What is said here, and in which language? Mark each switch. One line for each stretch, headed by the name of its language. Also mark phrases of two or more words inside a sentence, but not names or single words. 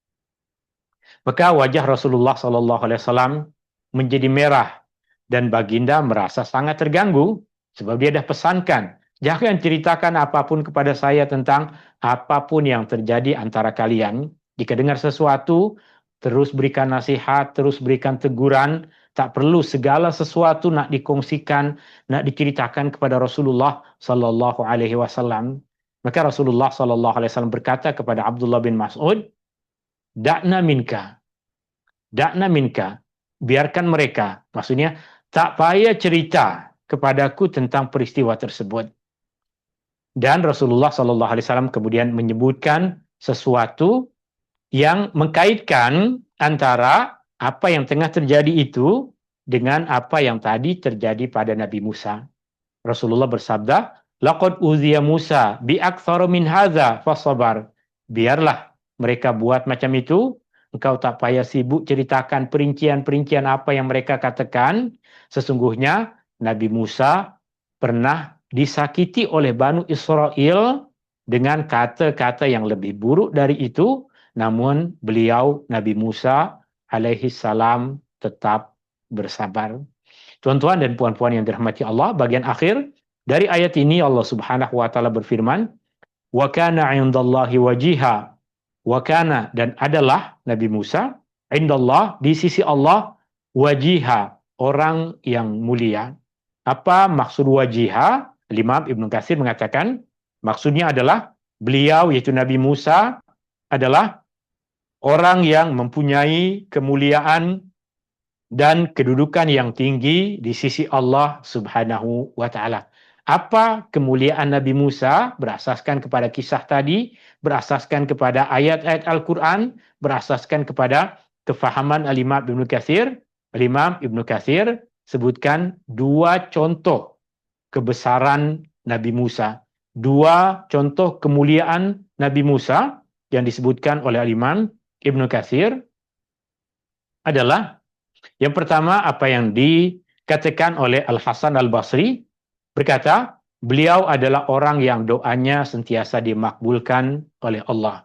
Malay: Maka wajah Rasulullah
Arabic: صلى الله عليه وسلم
Malay: menjadi merah dan baginda merasa sangat terganggu sebab dia dah pesankan, jangan ceritakan apapun kepada saya tentang apapun yang terjadi antara kalian. Jika dengar sesuatu, terus berikan nasihat, terus berikan teguran. Tak perlu segala sesuatu nak dikongsikan, nak diceritakan kepada Rasulullah
Arabic: صلى الله عليه وسلم.
Malay: Maka Rasulullah
Arabic: صلى الله عليه وسلم
Malay: berkata kepada Abdullah bin Mas'ud,
Arabic: دعنا منك، دعنا منك,
Malay: biarkan mereka. Maksudnya, tak payah cerita kepadaku tentang peristiwa tersebut. Dan Rasulullah SAW kemudian menyebutkan sesuatu yang mengkaitkan antara apa yang tengah terjadi itu dengan apa yang tadi terjadi pada Nabi Musa. Rasulullah bersabda,
Arabic: لقد أوذي موسى بأكثر من هذا فصبر.
Malay: Biarlah mereka buat macam itu, engkau tak payah sibuk ceritakan perincian-perincian apa yang mereka katakan. Sesungguhnya Nabi Musa pernah disakiti oleh Banu Israel dengan kata-kata yang lebih buruk dari itu, namun beliau Nabi Musa
Arabic: عليه السلام
Malay: tetap bersabar. Tuan-tuan dan puan-puan yang dirahmati Allah, bagian akhir dari ayat ini Allah
Arabic: سبحانه وتعالى
Malay: berfirman,
Arabic: "وكان عند الله وجيها." وكان,
Malay: dan adalah Nabi Musa, indallah, di sisi Allah, wajiha, orang yang mulia. Apa maksud wajiha? Imam Ibnu Katsir mengatakan, maksudnya adalah beliau, yaitu Nabi Musa, adalah orang yang mempunyai kemuliaan dan kedudukan yang tinggi di sisi Allah
Arabic: سبحانه وتعالى.
Malay: Apa kemuliaan Nabi Musa? Berasaskan kepada kisah tadi, berasaskan kepada ayat-ayat Al-Quran, berasaskan kepada kefahaman Al-Imam Ibnu Katsir. Al-Imam Ibnu Katsir sebutkan dua contoh kebesaran Nabi Musa. Dua contoh kemuliaan Nabi Musa yang disebutkan oleh Al-Imam Ibnu Katsir adalah yang pertama apa yang dikatakan oleh Al-Hasan Al-Basri, berkata, beliau adalah orang yang doanya sentiasa dimakbulkan oleh Allah.